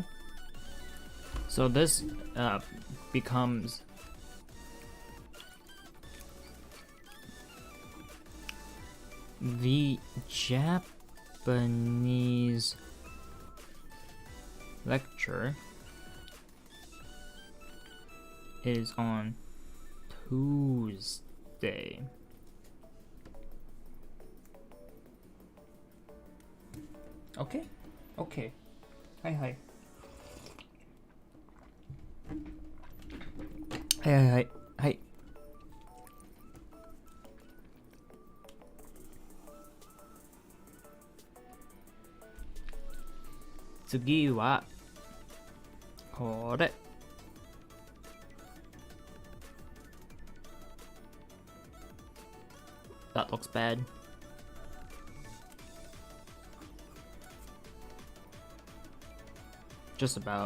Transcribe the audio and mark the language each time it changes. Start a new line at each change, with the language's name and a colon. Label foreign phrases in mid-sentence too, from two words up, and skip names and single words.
English: So this becomes the Japanese lecture is on Tuesday. Okay. Okay. Hi hi. Hi hi hi. Hi.
Japanese: 次はこれ.
English: That looks bad. Just about.